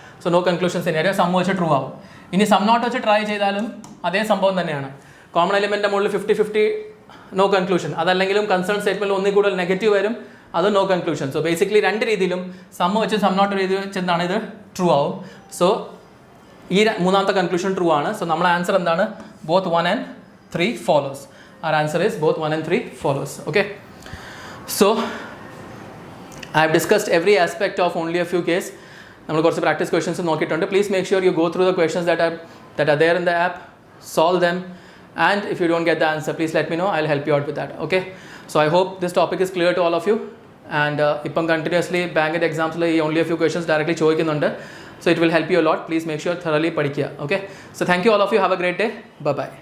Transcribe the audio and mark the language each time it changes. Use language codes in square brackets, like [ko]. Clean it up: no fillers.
[ml] So no conclusion scenario, some വെച്ച് true ആവും. ഇനി സം നോട്ട് വെച്ച് ട്രൈ ചെയ്താലും അതേ സംഭവം തന്നെയാണ്. കോമൺ എലിമെൻറ്റിൻ്റെ മുകളിൽ 50-50 നോ കൺക്ലൂഷൻ. അതല്ലെങ്കിലും കൺസേൺ സ്റ്റേറ്റ്മെൻറ്റിൽ ഒന്നിൽ കൂടുതൽ നെഗറ്റീവ് വരും, അത് നോ കൺക്ലൂഷൻ. സോ ബേസിക്കലി 2 രീതിയിലും സം വെച്ച് സം നോട്ട് രീതി വെച്ചെന്താണ് ഇത് ട്രൂ ആവും. സോ ഈ മൂന്നാമത്തെ കൺക്ലൂഷൻ ട്രൂ ആണ്. സോ നമ്മുടെ ആൻസർ എന്താണ്? [en] Both 1 and 3 follows. Our answer is both 1 and 3 follows. Okay. So I have discussed every aspect of only a few case. [ml] നമ്മൾ കുറച്ച് പ്രാക്ടീസ് ക്വസ്റ്റൻസ് നോക്കിയിട്ടുണ്ട്. [en] Please make sure you go through the questions that are there in the app, solve them, and if you don't get the answer, please let me know. I'll help you out with that. Okay. So I hope this topic is clear to all of you. [ml] And ഇപ്പം continuously ബാങ്കിൻ്റെ എക്സാംസിൽ ഈ only A few questions directly ചോദിക്കുന്നുണ്ട്. [en] So it will help you a lot. Please make sure thoroughly പഠിക്കുക. Okay. So thank you all of you. Have a great day. Bye bye.